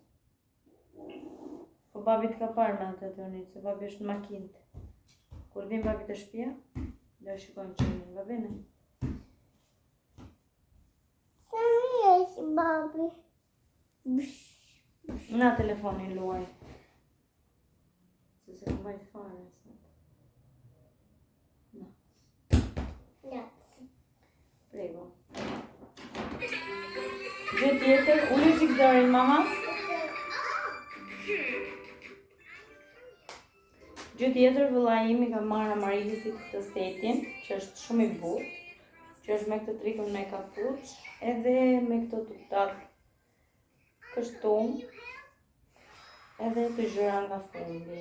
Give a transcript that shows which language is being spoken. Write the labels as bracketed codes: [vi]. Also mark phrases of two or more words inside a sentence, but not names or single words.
[sq] Po babit ka parë me atë të njëtë, se babi është në makinët. Kur vim babi të shtëpia, do shikojmë që një babine. Sa mi është babi? Na telefonin luaj. Se këmbaj fare. [it] Grazie. Prego. [sq] Gjë tjetër, uli qik zërin, mama. Gjë tjetër, vëlla imi ka marrë Amarilisit këtë setin, që është shumë I butë, që është me këtë trikën me kapuç, edhe me këto tutat kështu, edhe të gjëra nga fundi.